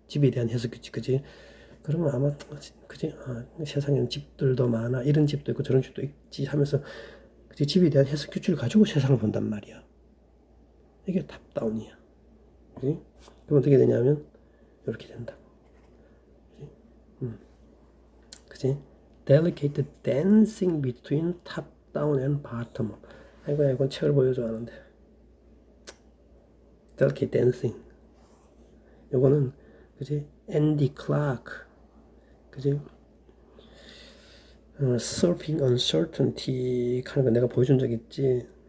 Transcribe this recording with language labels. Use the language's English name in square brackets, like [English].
[Korean] 집에 대한 해석 규칙, 그지? 그러면 아마 그지? 세상에는 집들도 많아 이런 집도 있고 저런 집도 있지 하면서 그지? 집에 대한 해석 규칙을 가지고 세상을 본단 말이야. 이게 탑다운이야. 그지? 그럼 어떻게 되냐면 이렇게 된다. 그지? [English] Delicate dancing between top down and bottom up. [Korean] 아이고 이건 책을 보여줘 하는데 [English] Delicate dancing. [Korean] 요거는 그지? 앤디 클라크 그지? Surfing Uncertainty 하는 거 내가 보여준 적 있지?